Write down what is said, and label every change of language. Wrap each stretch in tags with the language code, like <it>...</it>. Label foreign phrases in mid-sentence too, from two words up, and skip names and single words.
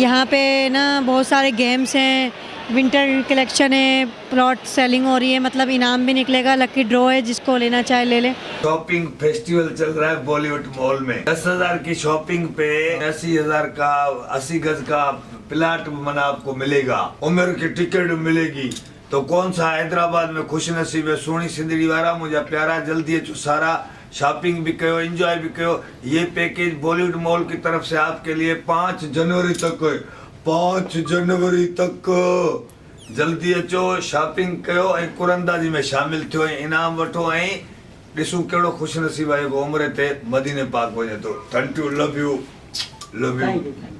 <hi>यहाँ पे ना बहुत सारे गेम्स हैं,</hi> <en>winter collection</en> <hi>है,</hi> <en>plot selling</en> <hi>हो रही है, मतलब इनाम भी निकलेगा,</hi> <en>lucky draw</en> <hi>है, जिसको लेना चाहे ले ले।</hi> <en>shopping festival</en> <hi>चल रहा है बॉलीवुड मॉल में। 10,000 की शॉपिंग पे 80,000 का 80 गज का प्लाट मना आपको मिलेगा, उम्र की टिकट मिलेगी। तो कौन सा हैदराबाद में खुश नसीब है सोनी सिंधड़ी वारा मुझे प्यारा, जल्दी है सारा</hi> <sd>शॉपिंग भी कयो, एंजॉय भी कयो।</sd> <hi>ये पैकेज बॉलीवुड मॉल की तरफ से आपके लिए 5 जनवरी तक है,</hi> <sd>5 जनवरी तक जल्दी अचो, शॉपिंग कयो ऐं कुरंदाजी में शामिल थियो, इनाम वठो ऐं ॾिसूं कहिड़ो खुश नसीब आहे उम्र ते मदीने पाक वञे थो।</sd> <en>Thank you, love you, love you.</en>